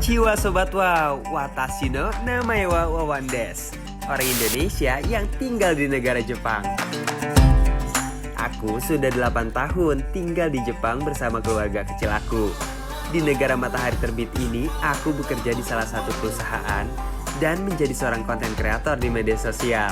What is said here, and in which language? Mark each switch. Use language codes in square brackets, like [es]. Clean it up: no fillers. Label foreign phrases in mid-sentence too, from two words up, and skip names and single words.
[ja] Konnichiwa Sobat Wow, watashi no namae wa Wawan desu. [id] Orang Indonesia yang tinggal di negara Jepang. Aku sudah 8 tahun tinggal di Jepang bersama keluarga kecil aku. Di negara matahari terbit ini, aku bekerja di salah satu perusahaan dan menjadi seorang konten kreator di media sosial.